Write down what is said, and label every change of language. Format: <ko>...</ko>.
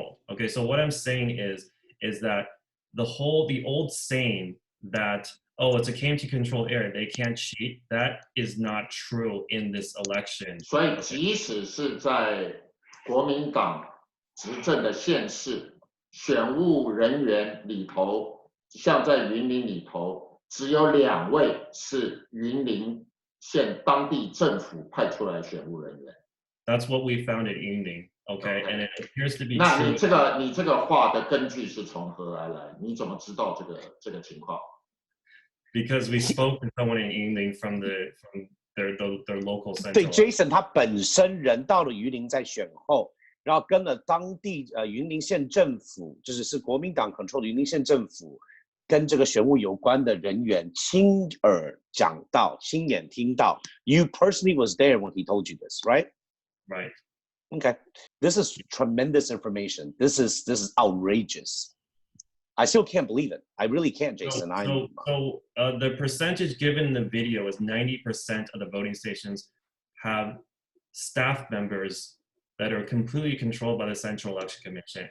<en>Okay, so what I'm saying is that the old saying that, oh, it's a KMT controlled area, they can't cheat, that is not true in this election.</en> <zh>所以即使是在国民党执政的县市，选务人员里头，像在云林里头，只有2位是云林县当地政府派出来的选务人员。</zh> <en>That's what we found at Yunlin. Okay, and it appears to be true.</en> <zh>那你这个话的根据是从何而来？你怎么知道这个情况？</zh> <en>Because we spoke to someone in Yunlin from their local center.</en> <zh>对 ，Jason 他本身人到了云林在选后，然后跟了当地云林县政府，就是国民党 control 的云林县政府，跟这个选务有关的人员亲耳讲到、亲眼听到。</zh> <en>You personally was there when he told you this, right? Right. Okay, this is tremendous information. This is outrageous. I still can't believe it. I really can't, Jason. So the percentage given in the video is 90% of the voting stations have staff members that are completely controlled by the Central Election Commission.</en>